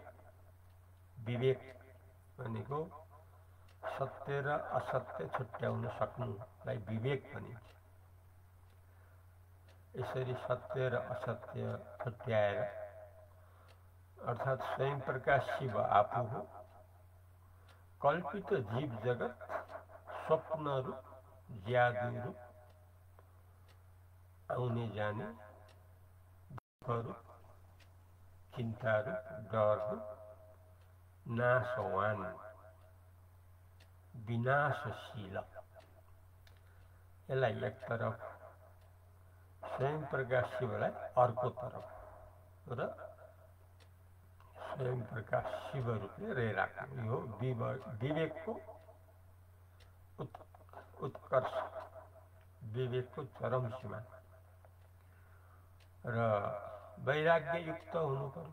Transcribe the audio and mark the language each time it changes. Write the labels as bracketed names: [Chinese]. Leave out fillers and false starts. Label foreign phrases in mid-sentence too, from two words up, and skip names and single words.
[Nepali] विवेक भनेको सत्य र असत्य छुट्याउन सक्नुलाई विवेक भनिन्छ। यसरी सत्य र असत्य छुट्याएर अर्थात् स्वयं प्रकाश शिव आफू हो, कल्पित जीव जगत स्वप्न रूप, जादू रूप, आउने जाने दुःख रूप, चिन्ता रूप, डर रूप, नाशवान, विनाशशील। यसलाई एक तरफ, स्वयं प्रकाश शिवलाई अर्को तरफ र स्वयं प्रकाश शिव रूपले रहिराख्नु यो विवेकको उत्कर्ष, विवेकको चरम सीमा र वैराग्य युक्त हुनु पर्यो।